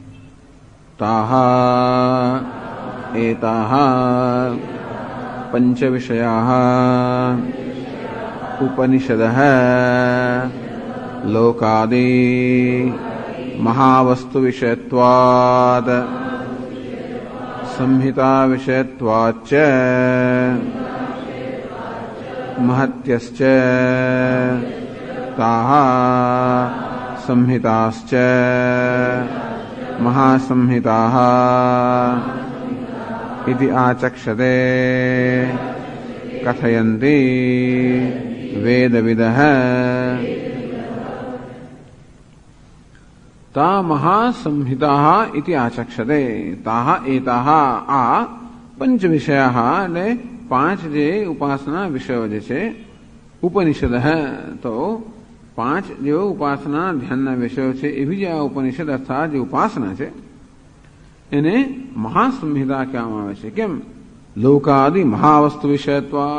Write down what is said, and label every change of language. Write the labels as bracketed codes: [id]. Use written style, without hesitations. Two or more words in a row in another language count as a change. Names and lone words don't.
[sa] તાહા એતાહ પંચ વિષયા ઉપનિષદઃ લોકાદિ મહાવસ્તુ વિષયત્વાદ સંહિતા વિષયત્વાચ્ચ महत्यश्च ताः संहिताश्च महासंहिताः इति आचक्षते कथयन्ति वेदविदः. ता महासंहिताः इति आचक्षते. ताः एताः आ पंच विषयाः [gu] એટલે પાંચ જે ઉપાસના વિષયો જે છે, ઉપનિષદ, તો પાંચ જે ઉપાસના ધ્યાનના વિષયો છે એવી જે આ ઉપનિષદ અર્થાત જે ઉપાસના છે એને મહાસંહિતા કહેવામાં આવે છે. કેમ? [sa] લોકાદિ મહાવસ્તુ વિષયત્વાદ.